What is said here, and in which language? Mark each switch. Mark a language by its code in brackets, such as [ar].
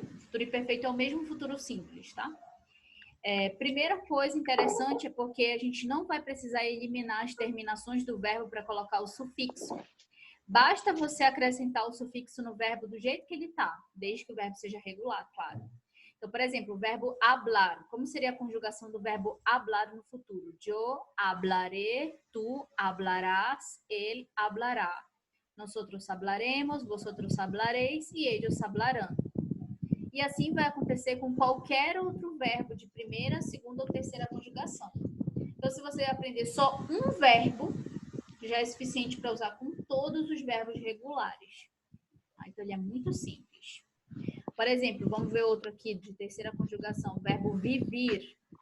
[pt] O futuro imperfeito é o mesmo futuro simples, tá? Primeira coisa interessante é porque a gente não vai precisar eliminar as terminações do verbo para colocar o sufixo. Basta você acrescentar o sufixo no verbo do jeito que ele está, desde que o verbo seja regular, claro. Então, por exemplo, o verbo hablar. Como seria a conjugação do verbo hablar no futuro? [es] Yo hablaré, tú hablarás, él hablará. Nosotros hablaremos, vosotros hablaréis e ellos hablarán. [pt] E assim vai acontecer com qualquer outro verbo de primeira, segunda ou terceira conjugação. Então, se você aprender só um verbo, já é suficiente para usar com todos os verbos regulares. Então, ele é muito simples. Por exemplo, vamos ver outro aqui de terceira conjugação, o verbo vivir.